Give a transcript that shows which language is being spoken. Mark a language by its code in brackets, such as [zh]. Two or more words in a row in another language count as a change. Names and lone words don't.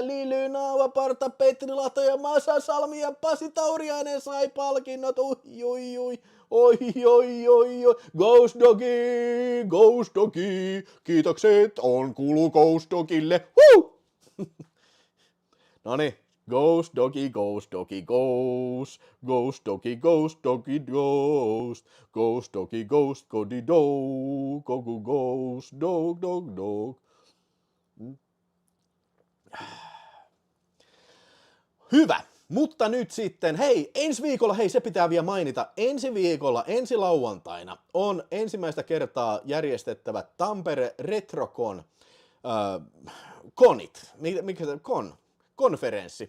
[fi] Lily, Naava, Parta, Petri Lahto ja Masa Salmi ja Pasi Tauriainen sai palkinnot. Oi. Ghost Dogi. Kiitokset on kuulu Ghost Dogille. Noniin. Ghost Dogi, Ghost Dogi, Ghost. Ghost Dogi, Ghost Dogi, Ghost. Ghost Dogi, Ghost Godi Dog. Gogu Ghost Dog. Hyvä. Mutta nyt sitten, hei, ensi viikolla, se pitää vielä mainita, ensi lauantaina on ensimmäistä kertaa järjestettävä Tampere Retrocon konferenssi.